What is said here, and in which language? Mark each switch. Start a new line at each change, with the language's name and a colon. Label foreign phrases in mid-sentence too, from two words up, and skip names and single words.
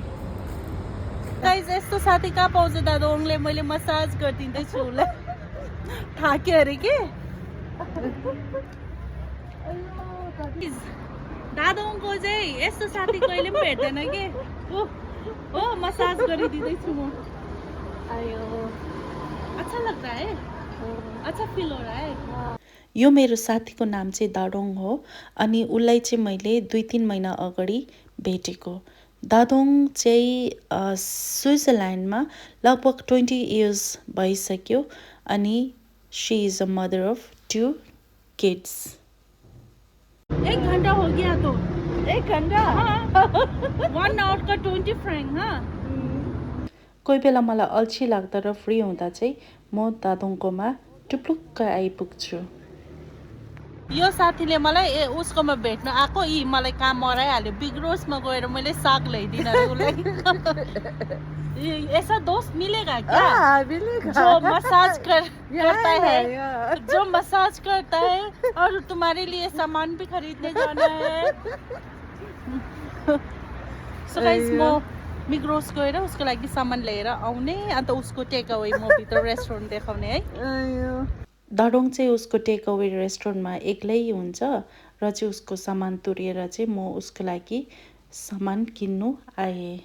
Nepali: गाइस यस्तो साथी कहाँ पाउँछ दादोङले, मैले मसाज गरिदिँदैछु उसलाई, थाक्यो अरे के। दादोङको चाहिँ यस्तो साथी कहिले पनि भेट्दैन के। ओ मसाज गरिदिँदैछु म।
Hindi: आयो अच्छा लाग्दा है, अच्छा फिल हो रहा है।
Nepali: यो मेरो साथीको नाम चाहिँ दादोङ हो, अनि उसलाई चाहिँ मैले 2-3 महिना अगाडि भेटेको। दादोङ चाहिँ स्विजरल्यान्डमा लगभग 20 इयर्स भइसक्यो, अनि
English: she is a mother of 2 kids.
Hindi: 1 घंटा हो गया तो 1 घंटा, हाँ। 1 आवर का 20 फ्रैंक। हाँ,
Nepali: कोही बेला मलाई अल्छी लाग्दा र फ्री हुँदा चाहिँ म दादोङकोमा टुप्लुक्क आइपुग्छु। यो साथीले मलाई उसकोमा भेट्न आएको, यी मलाई काम मराइहाल्यो। बिग रोसमा गएर मैले साग ल्याइदिन अरे उसलाई।
Hindi: ऐसा दोस्त मिलेगा क्या? मिलेगा। जो मसाज करता है, जो मसाज करता है और तुम्हारे लिए सामान भी खरीदने जाना है।
English: so guys
Nepali: म मिग्रोस गएर उसको लागि सामान लिएर आउने, अन्त उसको टेकअवे म भित्र रेस्टुरेन्ट देखाउने है। दादोङ चाहिँ उसको टेकअवे रेस्टुरेन्टमा एक्लै हुन्छ र चाहिँ उसको सामान तुरेर चाहिँ म उसको लागि सामान किन्नु आएँ।